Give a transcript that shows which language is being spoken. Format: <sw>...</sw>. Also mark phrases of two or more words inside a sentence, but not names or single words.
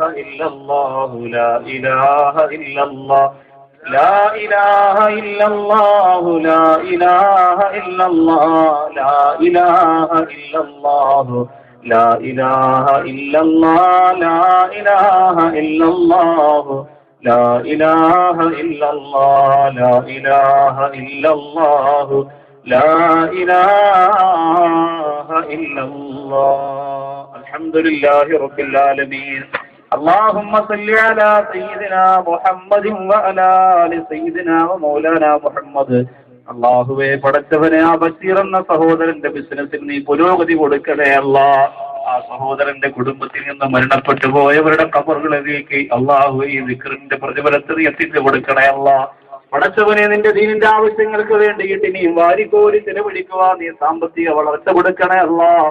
<ar>إلا الله لا إله إلا الله لا إله إلا الله لا إله إلا الله لا إله إلا الله لا إله إلا الله لا إله إلا الله لا إله إلا الله لا إله إلا الله لا إله إلا الله. الحمد لله رب العالمين. اللهم صل على سيدنا محمد وعلى آل سيدنا ومولانا محمد.</ar> <ml>അല്ലാഹുവേ പടച്ചവനെ, ആ ബഷീർ എന്ന സഹോദരന്റെ ബിസിനസ്സിൽ നീ പുരോഗതി കൊടുക്കണേ അല്ലാഹ്. ആ സഹോദരന്റെ കുടുംബത്തിൽ നിന്ന് മരണപ്പെട്ടു പോയവരുടെ ഖബറുകളിലേക്ക് അല്ലാഹു ഈ ദിക്റിന്റെ പ്രതിഫലത്തിൽ എത്തിച്ചു കൊടുക്കണേ അല്ലാഹ്. പടച്ചവനെ, നിന്റെ ദീനിന്റെ ആവശ്യങ്ങൾക്ക് വേണ്ടിയിട്ട് ഇനിയും വാരിക്കോരി ചെലവഴിക്കുവാൻ നീ സാമ്പത്തിക വളർച്ച കൊടുക്കണേ അല്ലാഹ്.</ml>